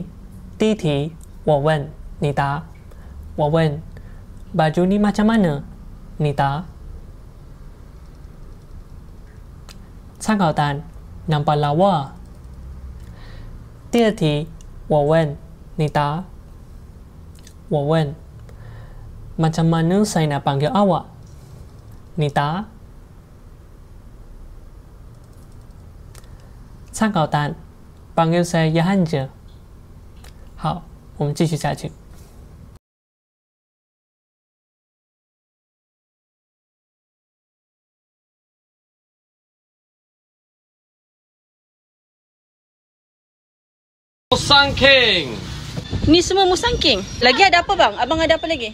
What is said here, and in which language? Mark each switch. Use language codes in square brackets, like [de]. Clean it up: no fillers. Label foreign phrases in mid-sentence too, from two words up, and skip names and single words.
[zh] 第一题，我问，你答。我问 [ms] baju ni macam mana? [zh] 你答。参考单 [ms] nampak lawa。 [zh] 第二题，我问，你答。我问 [ms] macam mana saya nak panggil awak? [zh] 你答。参考单 [ms] panggil saya Yahan je。 [zh] 好，我们继续下去。 [ms] Musangking. Ni semua musangking. Lagi ada apa bang? Abang ada apa lagi?